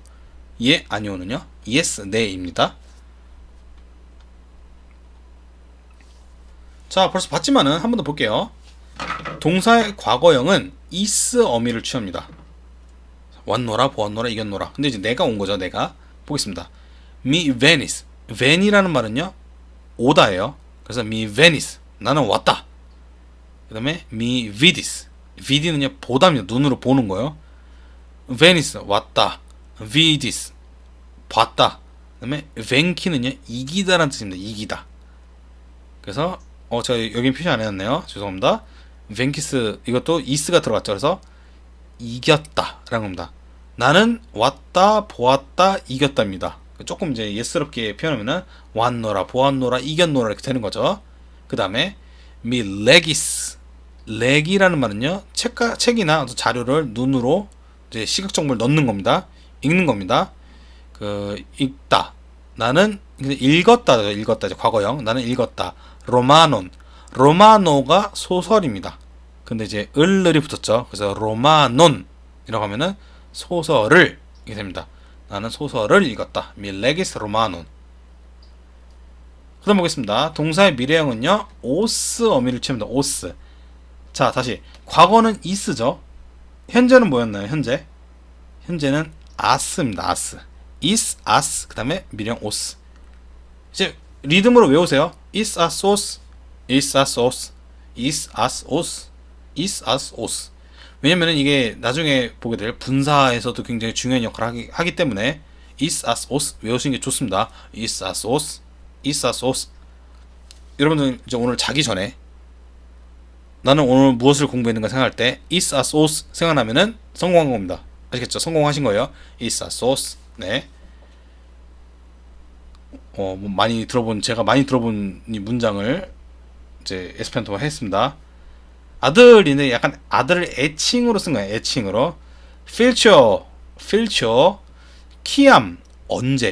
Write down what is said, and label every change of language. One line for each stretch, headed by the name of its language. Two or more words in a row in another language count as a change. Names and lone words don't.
Korean: 예 아니오는요, yes 네입니다. 자, 벌써 봤지만은 한 번 더 볼게요. 동사의 과거형은 is 어미를 취합니다. 왔노라 보았노라 이겼노라. 근데 이제 내가 온 거죠. 내가 보겠습니다.
Esperanto: Mi venis.
Korean: ven이라는 말은요, 오다예요. 그래서
Esperanto: mi venis
Korean: 나는 왔다. 그 다음에
Esperanto: mi vidis.
Korean: vid는요 보다입니다. 눈으로 보는 거예요. venis 왔다. vidis 봤다. 그 다음에 ven키는요 이기다라는 뜻입니다. 이기다. 그래서 제가 여긴 표시 안 해놨네요. 죄송합니다. ven키스 이것도 is가 들어갔죠. 그래서 이겼다 라는 겁니다. 나는 왔다 보았다 이겼답니다. 조금 이제 예스럽게 표현하면은 왔노라 보았노라 이겼노라 이렇게 되는 거죠. 그 다음에
Esperanto: mi legis.
Korean: leg이라는 말은요, 책이나 자료를 눈으로 이제 시각 정보를 넣는 겁니다. 읽는 겁니다. 읽다. 나는 읽었다. 읽었다 이제 과거형. 나는 읽었다. 로마논. 로마노가 소설입니다. 근데 이제 을을이 붙었죠. 그래서 로마논이라고 하면은 소설을 이게 됩니다. 나는 소설을 읽었다.
Esperanto: Mi legis romanum.
Korean: 그 다음 보겠습니다. 동사의 미래형은요, os 어미를 취합니다. os. 자, 다시 과거는 is죠. 현재는 뭐였나요? 현재는 as입니다. as.
Esperanto: is, as.
Korean: 그 다음에 미래형 os. 이제 리듬으로 외우세요.
Esperanto: is, as, os. is, as, os. is, as, os. is, as, os.
Korean: 왜냐면은 이게 나중에 보게 될 분사에서도 굉장히 중요한 역할을 하기 때문에
Esperanto: is, as, os
Korean: 외우시는 게 좋습니다.
Esperanto: is, as, os. is, as, os.
Korean: 여러분들 이제 오늘 자기 전에 나는 오늘 무엇을 공부했는가 생각할 때
Esperanto: is, as, os
Korean: 생각나면은 성공한 겁니다. 아시겠죠? 성공하신 거예요.
Esperanto: is, as, os.
Korean: 네. 제가 많이 들어본 이 문장을 이제 에스페란토화 했습니다. 아들인데 약간 아들을 애칭으로 쓴 거예요. 애칭으로. 필초, 키암, 언제.